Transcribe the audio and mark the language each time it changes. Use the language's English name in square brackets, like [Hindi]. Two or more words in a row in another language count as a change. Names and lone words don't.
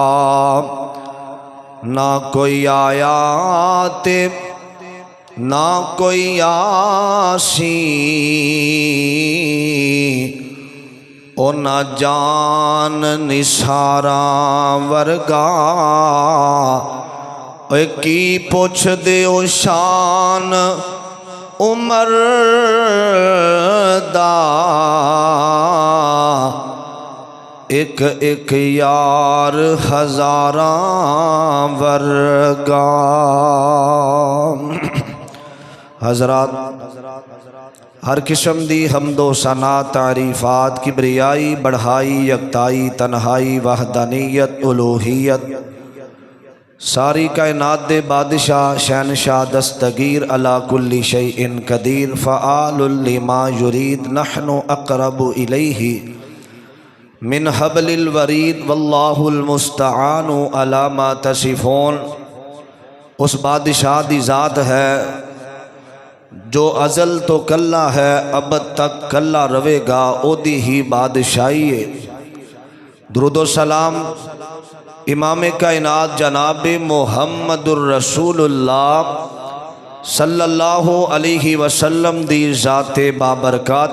[Punjabi] نہ کوئی آیا تے نہ کوئی آسی اونا جان نثاراں ورگا اے کی پوچھ دے او شان عمر دا ایک ایک یار ہزاراں ورگا۔ حضرات، ہر قسم دی حمد و ثنا تعریفات، کبریائی، بڑھائی، یکتائی، تنہائی، وحدانیت، الوہیت، ساری کائنات دے بادشاہ شہنشاہ دستگیر [Arabic] علی کل شیء قدیر فعال لما یرید نحن اقرب الیہ من حبل الورید واللہ المستعان علی ما تصفون۔ [Punjabi] اس بادشاہ دی ذات ہے جو ازل تو کلا ہے، ابد تک کلا رہے گا، او دی ہی بادشاہی ہے۔ درود و سلام امام کائنات جناب محمد الرسول اللہ [Arabic] صلی اللہ علیہ وسلم [Punjabi] دی ذات بابرکات۔